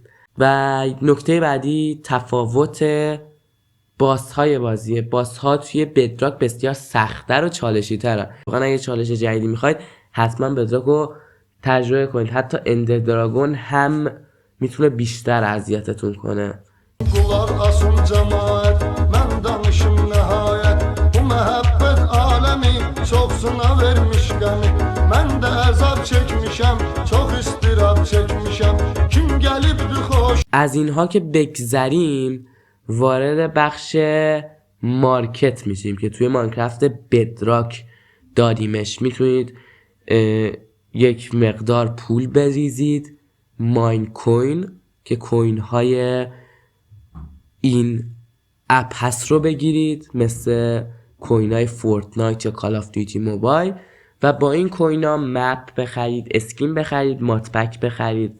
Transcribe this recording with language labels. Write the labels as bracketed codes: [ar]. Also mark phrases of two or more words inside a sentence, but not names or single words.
[fa] و نکته بعدی تفاوت باس‌های بازیه. باس‌ها توی بدراک بسیار سخت‌تر و چالشی‌ترن. واقعا اگه چالش جدیدی میخواید حتما بدراک رو تجربه کنید. حتی اندر دراگون هم میتونه بیشتر اذیتتون کنه. [az] من danışım nihayet bu muhabbet alemi çoxsuna vermiş qəmi mən də əzab çəkmişəm çox istirab çəkmişəm kim gəlibdi xoş. [fa] از اینها که بگذریم وارد بخش مارکت میشیم که توی ماینکرافت بدراک داریمش. میتونید یک مقدار پول بریزید، ماین کوین که کوین های این اپ هست رو بگیرید، مثل کوین های فورتنایت یا کال آف دیوتی موبایل، و با این کوین ها مپ بخرید، اسکین بخرید، ماتپک بخرید.